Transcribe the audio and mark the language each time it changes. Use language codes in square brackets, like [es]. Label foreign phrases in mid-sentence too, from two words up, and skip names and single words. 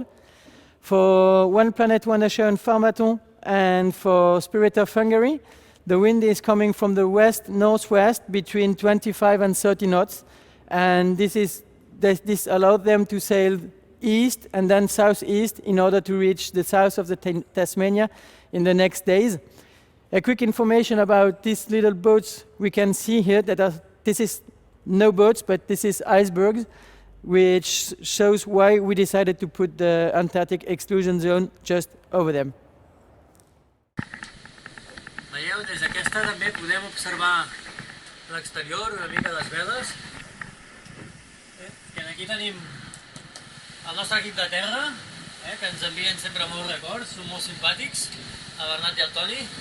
[en] For One Planet, One Ocean, Pharmaton, and for Spirit of Hungary, the wind is coming from the west-northwest between 25 and 30 knots, and this allowed them to sail east and then southeast in order to reach the south of the Tasmania in the next days. A quick information about these little boats we can see here, this is no boats, but this is icebergs, which shows why we decided to put the Antarctic exclusion zone just over them. [ca] Veieu, des d'aquesta també podem observar l'exterior, una mica les veles. I aquí tenim el nostre equip de terra, que ens envien sempre molts records, són molt simpàtics, el Bernat i el Toni.